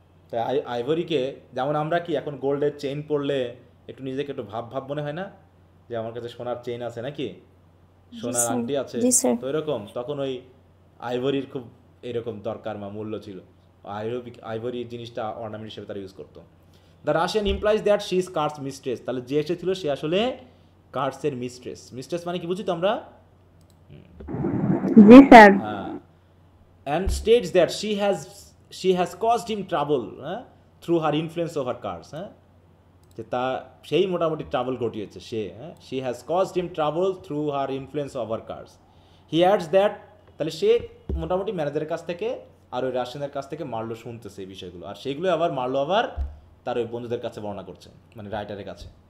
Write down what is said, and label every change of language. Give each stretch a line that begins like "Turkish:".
Bangla: তাই আইভরিকে, যেমন আমরা কি এখন গোল্ডের চেইন পরলে একটু নিজেকে একটু ভাব মনে হয় না, যে আমার কাছে সোনার চেইন আছে নাকি, সোনার আংটি আছে, তো এরকম তখন ওই আইভরির খুব এরকম দরকার বা মূল্য ছিল, আইভরি জিনিসটা অর্নামেন্ট হিসেবে তারা ইউজ করতো।
English: the Russian implies that she is Kars mistress,
Bangla: তাহলে যে এসেছিল সে আসলে কার্সের মিস্ট্রেস। মিস্ট্রেস মানে কি বুঝি তো আমরা, জি sir,
English: and states that she has caused him trouble through her influence over Kars.
Bangla: যে সেই মোটামুটি ট্রাবল ঘটিয়েছে সে, হ্যাঁ,
English: She has caused him trouble through her influence over Kars. He adds that,
Bangla: তাহলে সে মোটামুটি ম্যানেজারের কাছ থেকে আর ওই রাশিয়ানের কাছ থেকে মার্লো শুনতেছে এই বিষয়গুলো, আর সেইগুলো আবার মার্লো আবার তার ওই বন্ধুদের কাছে বর্ণনা করছে, মানে রাইটারের কাছে।